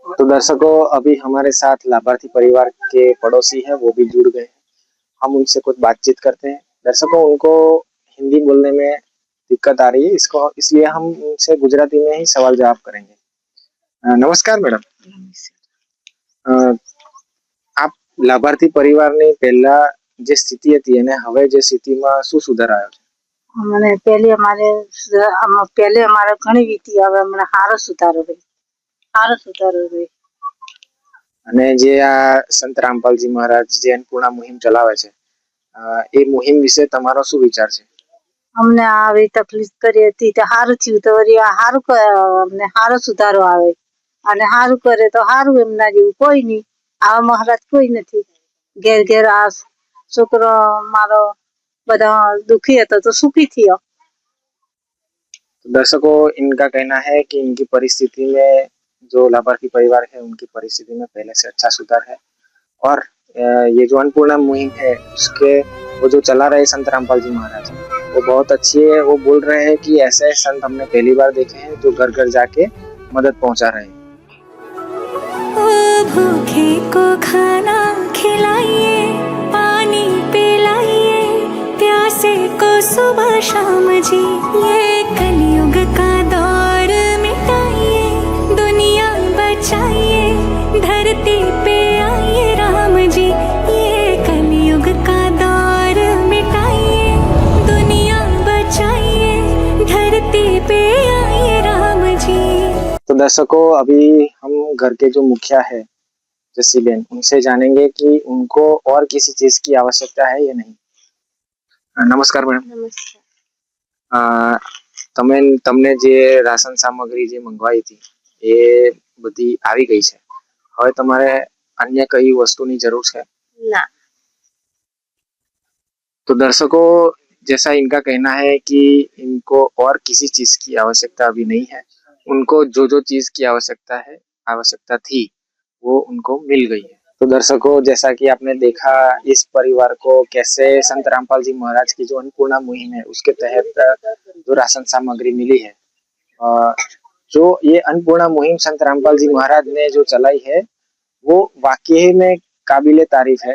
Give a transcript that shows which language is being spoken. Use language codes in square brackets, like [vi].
[hi] तो दर्शकों, अभी हमारे साथ लाभार्थी परिवार के पड़ोसी हैं, वो भी जुड़ गए हैं। हम उनसे कुछ बातचीत करते हैं। दर्शकों, उनको हिंदी बोलने में दिक्कत आ रही है, इसलिए हम उनसे गुजराती में ही सवाल जवाब करेंगे। नमस्कार मैडम। आप [gu] લાભાર્થી પરિવારની પહેલા જે સ્થિતિ હતી અને હવે જે સ્થિતિમાં શું સુધાર આવ્યો છે? મને પહેલે અમારે ઘણી વીતી, હવે મને સારો સુધારો હોય। અને જે આ સંત રામપાલજી મહારાજ જે અન્નપૂર્ણા મુહિમ ચલાવે છે, એ મુહિમ વિશે તમારો શું વિચાર છે? અમને આવી તકલીફ કરી હતી તો સારું થયું, તો વળી આ સારું અમને સારો સુધારો આવે અને સારું કરે તો સારું, એમના જેવું કોઈ નહીં। આવા મહારાજ કોઈ નથી। ઘેર ઘેર આ છોકરો મારો બધા દુખી હતો તો સુખી થયો। [hi] दर्शकों, इनका कहना है कि इनकी परिस्थिति में, जो लाभार्थी परिवार है उनकी परिस्थिति में पहले से अच्छा सुधार है। और ये जो अन्नपूर्णा मुहिम है उसके वो जो चला रहे संत रामपाल जी महाराज, वो बहुत अच्छी है। वो बोल रहे हैं कि ऐसे संत हमने पहली बार देखे हैं जो घर घर जाके मदद पहुंचा रहे हैं। भूखे को खाना खिलाइए, पानी पिलाइए, प्यासे को सुबह शाम जी, ये कलयुग का दौर मिटाइए, दुनिया बचाइए, धरती पे आइए राम जी, ये कलयुग का दौर मिटाइए, दुनिया बचाइए, धरती पे आइए राम जी। तो दर्शकों, अभी हम घर के जो मुखिया है जस्सी बेन, उनसे जानेंगे कि उनको और किसी चीज की आवश्यकता है या नहीं। नमस्कार मैडम। नमस्कार। [gu] તમને જે રાશન સામગ્રી જે મંગવાઈ હતી એ બધી આવી ગઈ છે, હવે તમારે અન્ય કઈ વસ્તુની જરૂર છે? [hi] ना। तो दर्शकों, जैसा इनका कहना है कि इनको और किसी चीज की आवश्यकता अभी नहीं है। उनको जो जो चीज की आवश्यकता थी वो उनको मिल गई है। तो दर्शकों, जैसा कि आपने देखा इस परिवार को कैसे संत रामपाल जी महाराज की जो अन्नपूर्णा मुहिम है उसके तहत जो राशन सामग्री मिली है, जो ये अन्नपूर्णा मुहिम संत रामपाल जी महाराज ने जो चलाई है वो वाकई में काबिले तारीफ है।